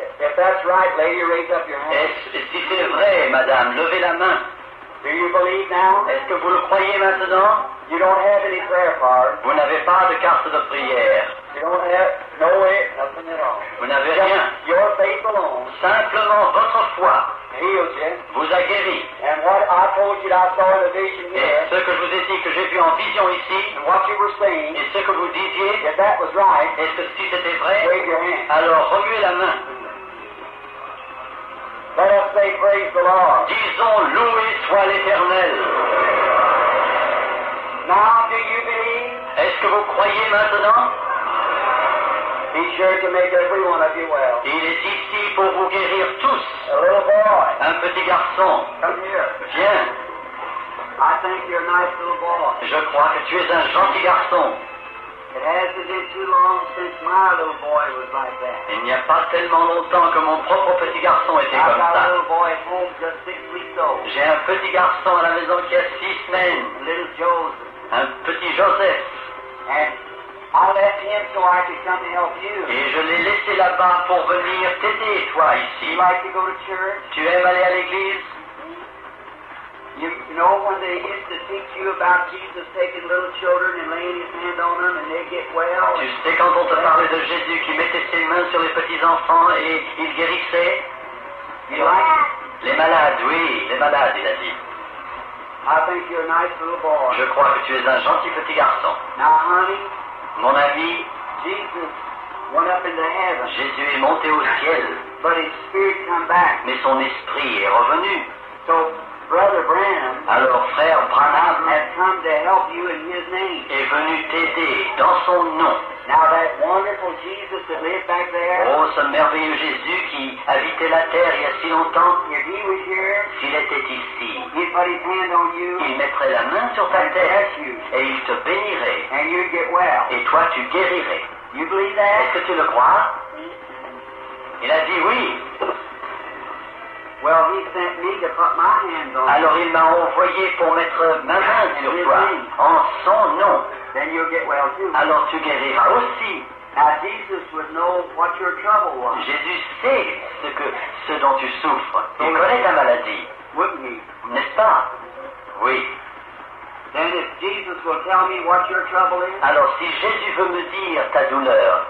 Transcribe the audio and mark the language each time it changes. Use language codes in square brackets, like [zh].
[en] If that's right, lady, raise up your hand. [fr] Et si c'est vrai, madame, levez la main. [en] Do you believe now? [fr] Est-ce que vous le croyez maintenant? [en] You don't have any prayer cards. [fr] Vous n'avez pas de carte de prière. [en] You don't have no way, nothing at all. [fr] Vous n'avez rien. [en] Just your faith alone [fr] Simplement votre foi [en] heals you. [fr] vous a guéri. [en] And what I told you that I saw in the vision [fr] Et [en] here, [fr] ce que je vous ai dit que j'ai vu en vision ici, [en] and what you were saying, [fr] et ce que vous disiez, [en] if that was right, [fr] est-ce que si c'était vrai, [en] wave your hand. [fr] alors remuez la main. [en] Let us say praise the Lord. [fr] Disons loué soit l'Éternel. [en] Now do you believe? [fr] Est-ce que vous croyez maintenant? [en] He's sure to make every one of you well. [fr] Il est ici pour vous guérir tous. [en] A little boy, [fr] Un petit garçon, [en] come here. [fr] viens. [en] I think you're a nice little boy. [fr] Je crois que tu es un gentil garçon. [en] It hasn't been too long since my little boy was like that. [fr] Il n'y a pas tellement longtemps que mon propre petit garçon était [en] I've [fr] comme [en] got a [fr] ça. [en] little boy at home just 6 weeks old. [fr] J'ai un petit garçon à la maison qui a 6 semaines, [en] Little Joseph. [fr] un petit Joseph, [en] And I left him so I could come to help you. [fr] et je l'ai laissé là-bas pour venir t'aider, toi, [en] You [fr] ici. [en] like to go to church? [fr] Tu aimes aller à l'église? [en] You know when they used to teach you about Jesus taking little children and laying his hand on them and they get well? [fr] Tu sais quand on te parlait de Jésus qui mettait ses mains sur les petits-enfants et il guérissait? [en] You like? [fr] Les malades, oui, les malades, il a dit. [en] I think you're a nice little boy. [fr] Je crois que tu es un gentil petit garçon. [en] Now, honey, [fr] Mon ami, [en] Jesus went up into heaven, [fr] Jésus est monté au ciel, [en] but his spirit come back. [fr] mais son esprit est revenu. [en] So, Brother Branham [fr] Alors frère Branham [en] has come to help you in his name. [fr] est venu t'aider dans son nom. [en] Now, that wonderful Jesus that lived back there, [fr] Oh, ce merveilleux Jésus qui habitait la terre il y a si longtemps, [en] if he was here, [fr] s'il était ici, [en] he'd put his hand on you [fr] il mettrait la main sur ta [en] and [fr] tête [en] bless you, [fr] et il te bénirait. [en] and you'd get well. [fr] Et toi, tu guérirais. [en] You believe [fr] Est-ce [en] that? [fr] que tu le crois? Il a dit oui. [en] Well, he sent me to put my hands on you. [fr] Alors il m'a envoyé pour mettre ma main sur toi en son nom. [en] Then you'll get well too. [fr] Alors tu guériras aussi. [en] Now, Jesus would know what your trouble was, [fr] Jésus sait ce dont tu souffres. Il connaît ta maladie, [en] wouldn't he? [fr] n'est-ce pas? Oui. [en] Then if Jesus will tell me what your trouble is, [fr] Alors si Jésus veut me dire ta douleur,